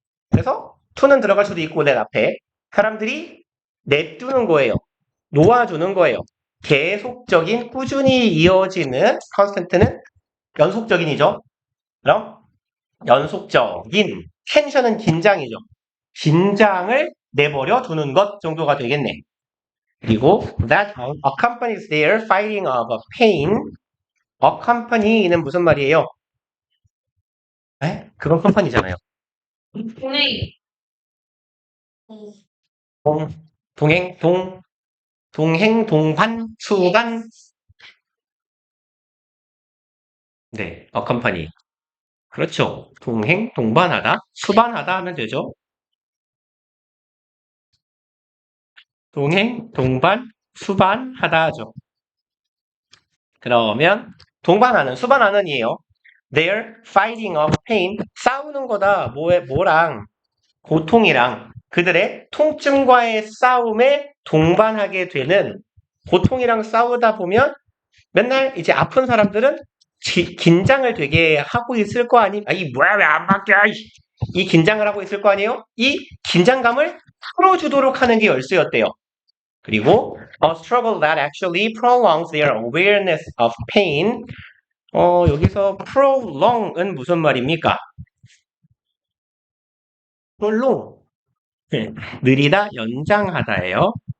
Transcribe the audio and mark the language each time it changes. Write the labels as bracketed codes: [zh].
[ko] 그래서 to는 들어갈 수도 있고 내 앞에 사람들이 냅두는 거예요. 놓아주는 거예요. 계속적인 꾸준히 이어지는 constant는 연속적인이죠. 그럼 연속적인 텐션은 긴장이죠. 긴장을 내버려 두는 것 정도가 되겠네. 그리고 [en] that accompanies their fighting of a pain. [ko] accompany는 무슨 말이에요? 에? 그건 컴퍼니잖아요. 동행. 동행, 동행, 동반, 수반. 네, accompany. 그렇죠. 동행, 동반하다, 수반하다 하면 되죠. 동행, 동반, 수반하다 하죠. 그러면 동반하는, 수반하는이에요. [en] They're fighting of pain. [ko] 싸우는 거다. 뭐랑 고통이랑 그들의 통증과의 싸움에 동반하게 되는 고통이랑 싸우다 보면 맨날 이제 아픈 사람들은 긴장을 되게 하고 있을 거 아니? 이 뭐야 왜 안 바뀌어? 이 긴장을 하고 있을 거 아니에요? 이 긴장감을 풀어주도록 하는 게 열쇠였대요. 그리고 [en] a struggle that actually prolongs their awareness of pain. [ko] 여기서 prolong은 무슨 말입니까? prolong. 느리다, 연장하다예요.